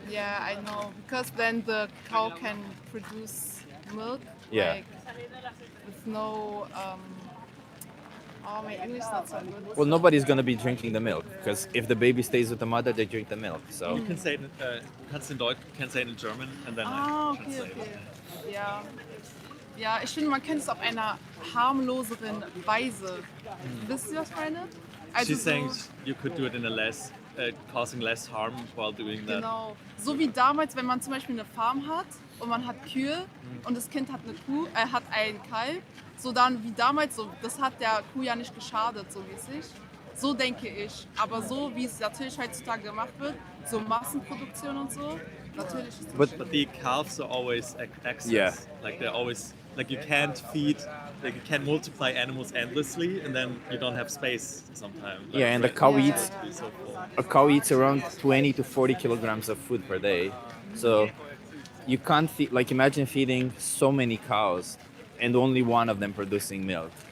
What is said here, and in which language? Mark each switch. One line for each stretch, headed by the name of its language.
English: Yeah, I know. Because then the cow can produce milk. Yeah. Like, with no. My English is not so good. Well, nobody's gonna be drinking the milk because if the baby stays with the mother, they drink the milk. So You can say it,
German: kannst in Deutsch,
English: can say it in German, and then I Okay, translate it. okay. Ja.
German: Ja, ich finde, man kann es auf einer harmloseren Weise. Wisst ihr, was ich meine? Also
English: She's saying you could do it in a less, causing less harm while doing that.
German: Genau. So wie damals, wenn man zum Beispiel eine Farm hat und man hat Kühe und das Kind hat eine Kuh, hat ein Kalb. So dann wie damals, so, das hat der Kuh ja nicht geschadet, so mäßig. So denke ich. Aber so wie es natürlich heutzutage gemacht wird, so Massenproduktion und so, Natürlich ist das
English: But But the calves are always excess. Yeah. Like they're always like you can't feed, like you can't multiply animals endlessly, and then you don't have space sometimes. Like, Yeah, and the for it cow to eats- be so full. a cow eats around 20 to 40 kilograms of food per day. So you can't feed, like, imagine feeding so many cows and only one of them producing milk.